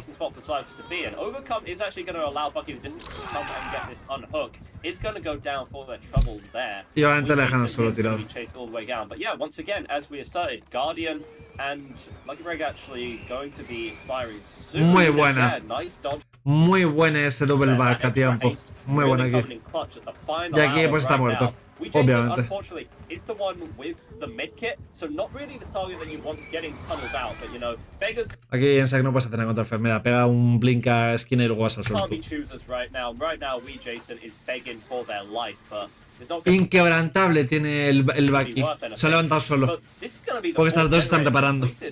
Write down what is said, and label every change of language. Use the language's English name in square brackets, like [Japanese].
[English] Spot for Survivors to be, and Overcome is actually going to allow Bucky the distance to come and get this unhook. It's going to go down for their trouble there. [Spanish] Y obviamente le dejan solo tirado. [English] All the way down. But yeah, once again, as we asserted, Guardian and Lucky Break actually going to be expiring soon. [Spanish] Muy buena. [English] Yeah, nice dodge. [Spanish] Muy buena ese [English] double back [Spanish] a tiempo. Muy buena aquí. Y aquí pues está muerto. Obviamente. [English] Unfortunately, is the one with the medkit, so not really the target that you want getting tunneled out, but you know, beggars. [Spanish] Aquí en Sack no puedes hacer nada contra enfermera, pega un blink a esquina y luego vas al suelo. [English] Right now, we Jason is begging for their life, but [Spanish] inquebrantable tiene el Bucky. Se ha levantado solo. Porque estas dos están reparando.